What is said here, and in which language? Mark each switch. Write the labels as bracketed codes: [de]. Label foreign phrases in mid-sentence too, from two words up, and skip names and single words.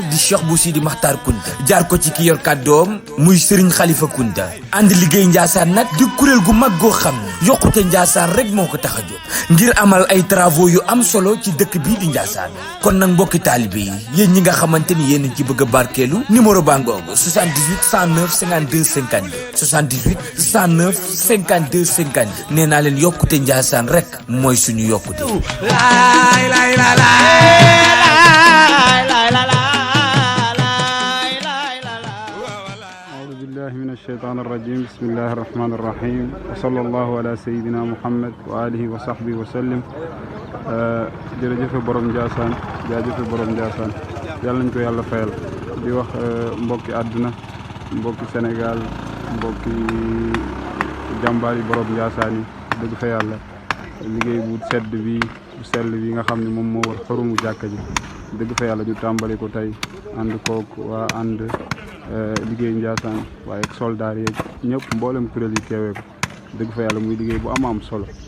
[wo] di Cheikh Bou Sidi Makhtar Kounta jaar ko ci ki yor kàddoom muy Serigne Khalifa Kounta ànd liggéey Ndiassane nag di kuréel gu mag goo xam ne yokkute Ndiassane rek moo ko tax a jóg ngir amal ay travaux yu am solo ci dëkk bii di Ndiassane kon nag mbokki taalibe yi yéen ñi nga xamante ni yéen ci bëgg a barkeelu numéro baa ngoogu 78 109 52 52 78 109 52 52 nee naa leen yokkute Ndiassane rek mooy suñu yokkute. [ar] أعوذ بالله من الشيطان الرجيم بسم الله الرحمن الرحيم وصلى الله على سيدنا محمد وآله وصحبه وسلم [wo] jërëjëf borom Ndiassane jaajëf borom Ndiassane yàlla nañ ko yàlla fayal di wax mbokki àdduna mbokki Sénégal mbokki jàmbaar yi borom Ndiassane yi dëgg fa yàlla liggéey bu sedd bi bu sell bi nga xam ne moom moo war xorumu jàkka ji dëgg fa yàlla ñu tàmbali ko tey ànd kook waa ànd liggéey Ndiassane waaye ak soldaar yeeg ñëpp mboolem kuréel yi teewee ko dëgg fa yàlla muy liggéey bu am solo